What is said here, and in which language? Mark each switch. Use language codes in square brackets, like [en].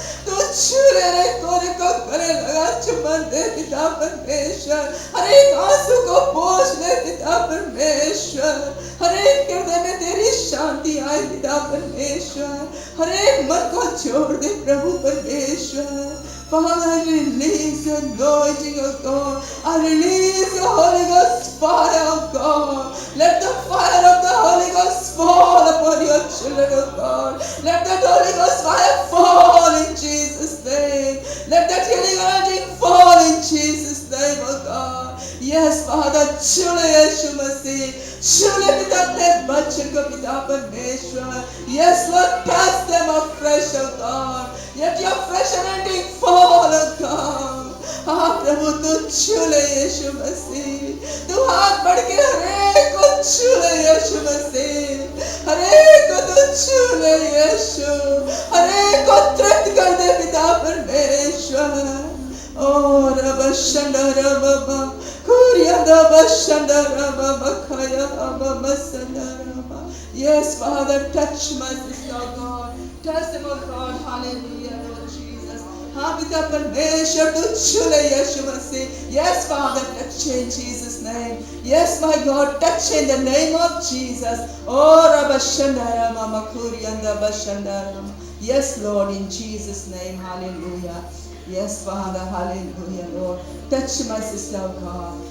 [hi] तो छूले रे कोरे को गले लगा, चुम्बन दे पिता परमेश्वर। हर एक आंसू को पोंछ ले पिता परमेश्वर। हर एक हृदय में तेरी शांति आए पिता परमेश्वर। हर एक मन को जोड़ दे प्रभु परमेश्वर। [en] Father, release your anointing, O God. I release the Holy Ghost fire, O God. Let the fire of the Holy Ghost fall upon your children, O God. Let that Holy Ghost fire fall in Jesus' name. Let that healing anointing fall in Jesus' name, O God. Yes, Father, [hi] छूले यीशु मसीह, छूले पिता अपने बच्चों को पिता परमेश्वर। [en] Yes, Lord, touch them afresh, O God. Let your fresh anointing fall, O God. [hi] हाँ प्रभु, तू छूले यीशु मसीह, तू हाथ बढ़ के हरेक को छूले यीशु मसीह, हरेक को तू छूले यीशु, हरेक को तृप्त कर दे पिता परमेश्वर। और बशंडर बाबा कुरियदा बशंडर बाबा खाया बाबा संडर। [en] Yes, Father, touch my sister, God. Touch them, oh God. Hallelujah, Lord Jesus. [hi] हाँ पिता परमेश्वर, तू छूले यीशु मसीह। [en] Yes, Father, touch in Jesus' name. Yes, my God, touch in the name of Jesus. Oh, Rabashandara Mama Kurianda Bashandara. Yes, Lord, in Jesus' name. Hallelujah. Yes, Father, hallelujah, Lord. Touch my sister, oh God.